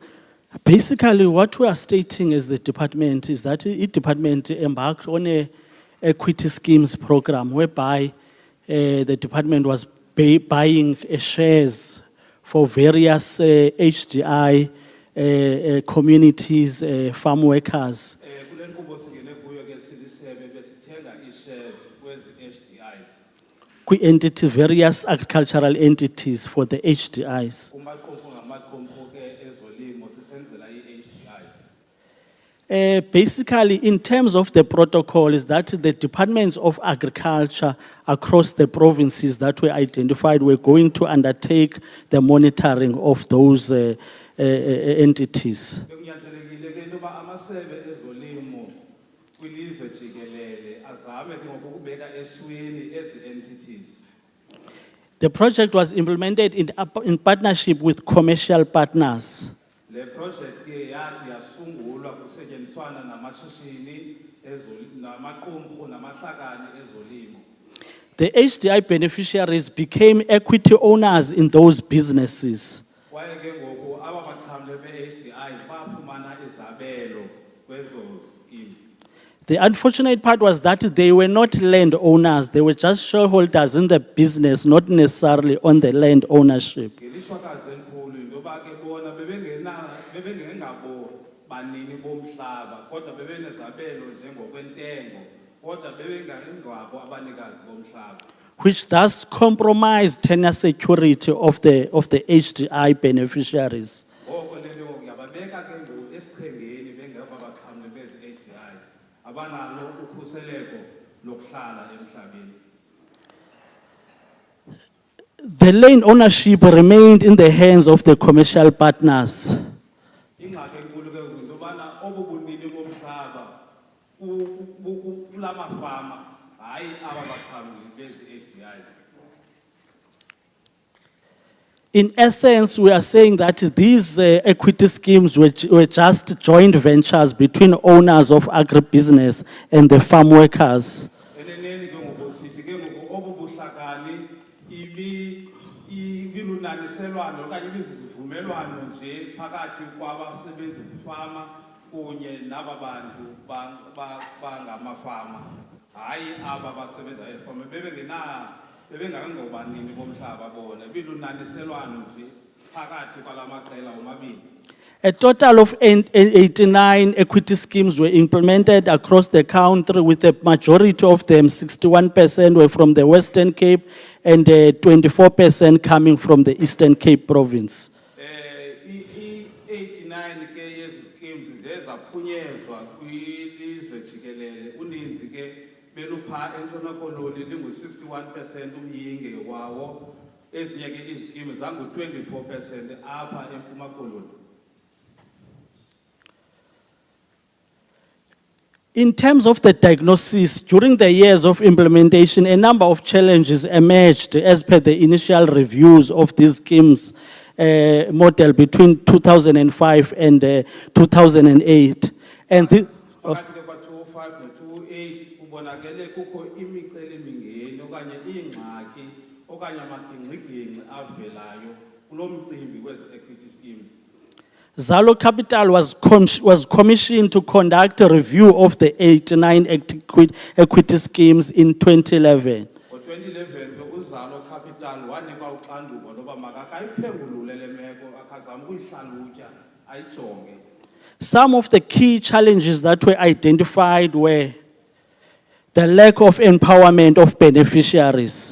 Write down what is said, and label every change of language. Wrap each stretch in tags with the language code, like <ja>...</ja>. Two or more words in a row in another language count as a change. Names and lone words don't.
<en>Basically, what we are stating as the department is that the department embarked on a equity schemes program, whereby the department was buying shares for various HDI communities, farm workers.</en> <xh>Kule nkqubo singene kuyo ke silisebe besithenga ii-shares kwezi HDIs.</xh> <en>Entity, various agricultural entities for the HDIs.</en> <xh>Kumaqumrhu ngamaqumrhu ke ezolimo sisenzela ii-HDIs.</xh> <en>Basically, in terms of the protocol, is that the departments of agriculture across the provinces that were identified were going to undertake the monitoring of those entities.</en> <xh>Bekunyanzelekile ke into yoba amasebe ezolimo kwilizwe jikelele azame ke ngoku ukubeka esweni ezi entities.</xh> <en>The project was implemented in partnership with commercial partners.</en> <xh>Le project ke yathi yasungulwa kusetyenziswana namashishini namaqumrhu namahlakani ezolimo.</xh> <en>The HDI beneficiaries became equity owners in those businesses.</en> <xh>Kwaye ke ngoku aba baxhamle be-HDIs bafumana izabelo kwezo schemes.</xh> <en>The unfortunate part was that they were not land owners, they were just shareholders in the business, not necessarily on the land ownership.</en> <xh>Ngelishwakazi elikhulu into yoba ke bona bebengengabo banini bomhlaba kodwa bebenezabelo njengokwentengo kodwa bebengengabo abanikazi bomhlaba.</xh> <en>Which thus compromised tenure security of the HDI beneficiaries.</en> <xh>Ngoko le nto ngoku yababeka ke ngoku esichengeni bengekho abaxhamle bezi HDIs abanalo ukhuseleko lokuhlala emhlabeni.</xh> <en>The land ownership remained in the hands of the commercial partners.</en> <xh>Ingxaki enkulu ke ngoku into yobana obu bunini bomhlaba kula mafama hayi aba baxhamli bezi HDIs.</xh> <en>In essence, we are saying that these equity schemes were just joint ventures between owners of agribusiness and the farm workers.</en> <xh>Eneneni ke ngoku sithi ke ngoku obu buhlakani ibilunaniselwano okanye ibizivumelwano nje phakathi kwabasebenzi zifama kunye naba bantu bangamafama hayi aba basebenza efama bebengakangobanini bomhlaba bona ibilunaniselwano nje phakathi kwala maqela omabini.</xh> <en>A total of 89 equity schemes were implemented across the country, with the majority of them, 61% were from the Western Cape and 24% coming from the Eastern Cape province.</en> <xh>89 ke yezi schemes zezaphunyezwa kwilizwe jikelele uninzi ke belupha eNtshona Koloni lingu-61% umyinge wawo ezinye ke izikimi zangu-24% apha eMpuma Koloni.</xh> <en>In terms of the diagnosis, during the years of implementation, a number of challenges emerged as per the initial reviews of these schemes model between 2005 and 2008. And</en> <xh>Phakathi ke kwa-2005 no-2008 kubonakele kukho imicelimingeni okanye iingxaki okanye amagingxigingxi avelayo kulo mcimbi wezi</xh> <en>equity schemes. Zalo Capital was commissioned to conduct a review of the 89 equity schemes in 2011.</en> <xh>Ngo-2011 ke uZalo Capital wanikwa uxanduva loba makakayiphengulule le meko akazame ukuyihlalutya ayijonge.</xh> <en>Some of the key challenges that were identified were the lack of empowerment of beneficiaries.</en>